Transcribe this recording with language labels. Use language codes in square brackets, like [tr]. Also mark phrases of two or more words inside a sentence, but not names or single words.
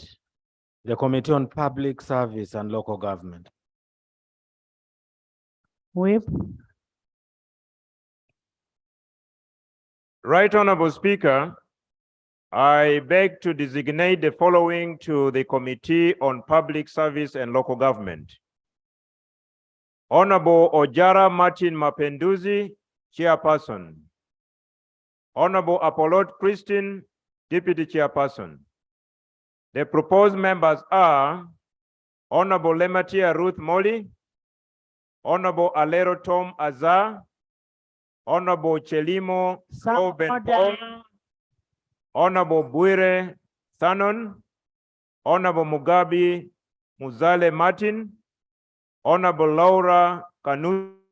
[en] The Committee on Public Service and Local Government. Whip. Right Honorable Speaker, I beg to designate the following to the Committee on Public Service and Local Government. Honorable Ojara Martin Mapenduzi, Chairperson. Honorable Apollot Christine, Deputy Chairperson. The proposed members are Honorable Lematia Ruth Molly, Honorable Alero Tom Azar, Honorable Chelimo Robin Paul, Honorable Buire Sanon, Honorable Mugabe Muzale Martin, Honorable Laura Kanu,